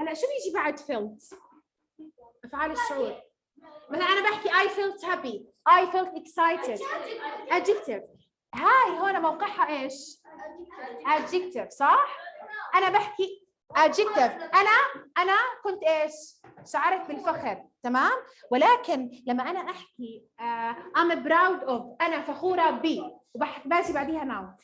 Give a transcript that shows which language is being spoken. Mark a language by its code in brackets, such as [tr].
[ar] هلا شو بيجي بعد felt؟ افعال الشعور. مثلا انا بحكي [en] I felt happy، I felt excited. adjective. [ar] هاي هون موقعها ايش؟ adjective صح؟ انا بحكي adjective. انا كنت ايش؟ شعرت بالفخر، تمام؟ ولكن لما انا احكي [en] I'm proud of، [ar] انا فخوره ب، وباجي بعديها noun.